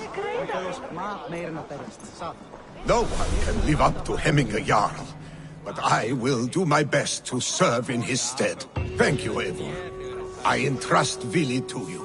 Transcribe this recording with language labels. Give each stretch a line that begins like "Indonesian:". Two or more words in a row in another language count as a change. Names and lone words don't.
Icelandic: Hann bauðst mat meir en að berjast, satt.
English: No one can live up to Hemminger Jarl, but I will do my best to serve in his stead. Thank you, Eivor. I entrust Vili to you.